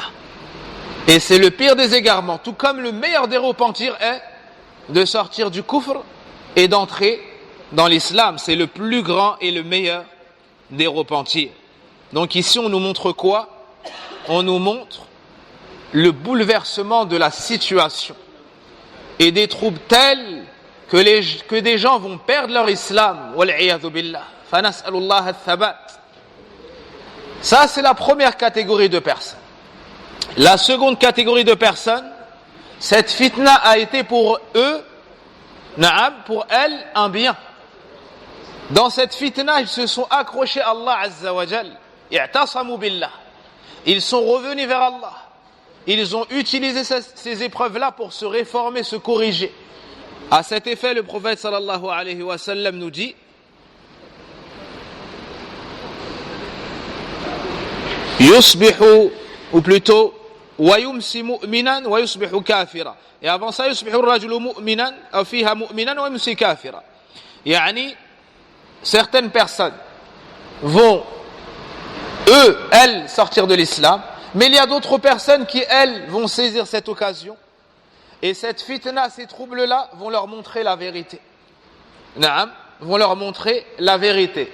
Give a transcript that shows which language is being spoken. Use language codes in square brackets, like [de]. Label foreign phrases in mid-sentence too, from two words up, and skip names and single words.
[fr] Et c'est le pire des égarements. Tout comme le meilleur des repentirs est de sortir du kufr et d'entrer dans l'islam. C'est le plus grand et le meilleur des repentirs. Donc ici, on nous montre quoi? On nous montre le bouleversement de la situation et des troubles tels que des gens vont perdre leur islam. [ar] والعياذ بالله. فنسأل الله الثبات. [fr] Ça, c'est la première catégorie de personnes. La seconde catégorie de personnes, cette fitna a été pour eux, pour elles, un bien. Dans cette fitna, ils se sont accrochés à Allah [ar] عز وجل. اعتصموا بالله. [fr] Ils sont revenus vers Allah. Ils ont utilisé ces épreuves-là pour se réformer, se corriger. À cet effet, le prophète [ar] صلى الله عليه وسلم [fr] nous dit: Yusbihu, ou plutôt, [ar] ويمسي مؤمنا ويصبح كافرا. [fr] Et avant ça, [ar] يصبح الرجل مؤمنا, ou فيها مؤمنا ويمسي كافرا. Yani, [fr] certaines personnes vont, elles, sortir de l'islam, mais il y a d'autres personnes qui, elles, vont saisir cette occasion. Et cette fitna, ces troubles-là, vont leur montrer la vérité. Vont leur montrer la vérité.